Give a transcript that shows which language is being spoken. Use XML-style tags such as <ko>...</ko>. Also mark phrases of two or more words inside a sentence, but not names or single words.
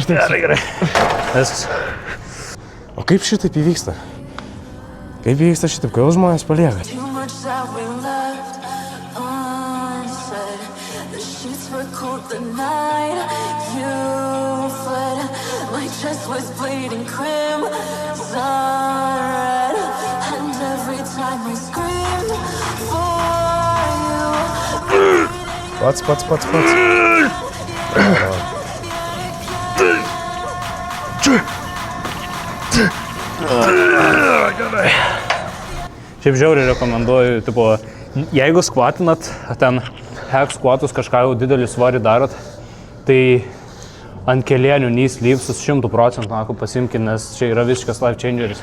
<lt>Gerai. Viskas. O kaip šitaip įvyksta? Kaip įvyksta šitaip, kodėl žmonės palieka?</lt> <en>Too much that we left unsaid. The sheets were cold the night you fled. My chest was bleeding crimson red. And every time I screamed for you.</en> <lt>Pats. Šiaip žiauriai rekomenduoju, tipo, jeigu skvatinat, ten hack skvatus kažką jau didelį svarį darot, tai ant kelienių</lt> <en>knee sleevesus</en> <lt>100% pasimkit, nes čia yra visiškas</lt> <en>life changeris.</en>